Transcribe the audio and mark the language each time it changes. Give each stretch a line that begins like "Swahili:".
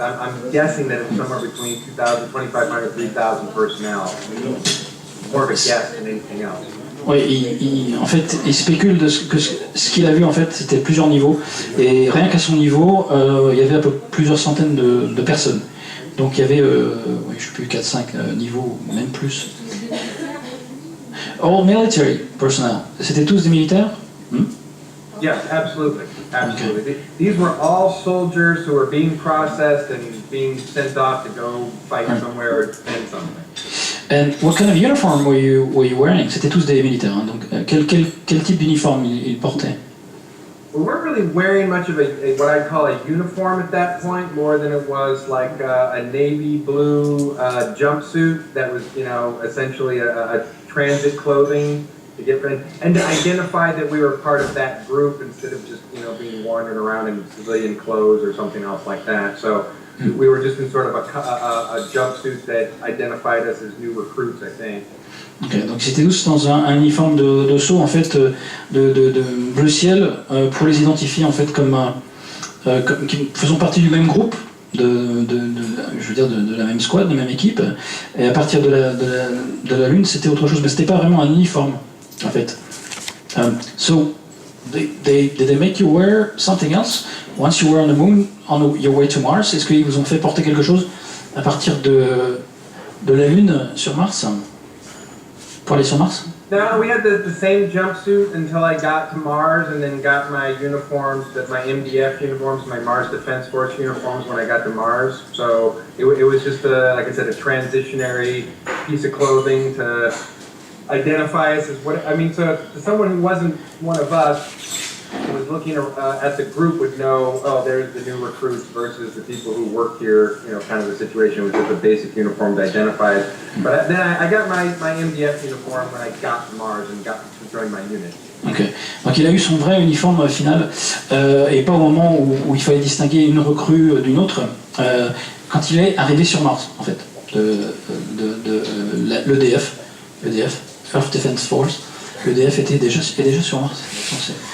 English: I'm guessing that it was somewhere between 2,000, 2,500, 3,000 personnel. More of a guess than anything else.
French: Oui, en fait, il spécule que ce qu'il a vu, en fait, c'était plusieurs niveaux. Et rien qu'à son niveau, il y avait plusieurs centaines de personnes. Donc il y avait, je sais plus, 4-5 niveaux, même plus.
English: All military personnel.
French: C'était tous des militaires?
English: Yes, absolutely, absolutely. These were all soldiers who were being processed and being sent off to go fight somewhere or defend something. And what kind of uniform were you wearing?
French: C'était tous des militaires, hein, donc quel type d'uniforme ils portaient?
English: We weren't really wearing much of a what I'd call a uniform at that point, more than it was like a navy blue jumpsuit that was, you know, essentially a transit clothing to get ready, and to identify that we were part of that group instead of just, you know, being wandering around in civilian clothes or something else like that. So we were just in sort of a jumpsuit that identified us as new recruits, I think.
French: Okay, donc c'était tous dans un uniforme de saut en fait de bleu ciel pour les identifier en fait comme qui faisant partie du même groupe je veux dire de la même squad, de la même équipe, et à partir de la lune c'était autre chose, mais c'était pas vraiment un uniforme en fait.
English: So did they make you wear something else once you were on the moon on your way to Mars?
French: Est-ce qu'ils vous ont fait porter quelque chose à partir de la lune sur Mars? Pour aller sur Mars?
English: No, we had the same jumpsuit until I got to Mars, and then got my uniforms, my MDF uniforms, my Mars Defense Force uniforms when I got to Mars. So it was just, like I said, a transitionary piece of clothing to identify us as what, I mean, so to someone who wasn't one of us, who was looking at the group would know, oh, there's the new recruits versus the people who work here, you know, kind of the situation with just a basic uniform to identify it. But then I got my MDF uniform when I got to Mars and got to join my unit.
French: Ok, donc il a eu son vrai uniforme final, et pas au moment où il fallait distinguer une recrue d'une autre, quand il est arrivé sur Mars, en fait, l'EDF, Earth Defense Force, l'EDF était déjà sur Mars,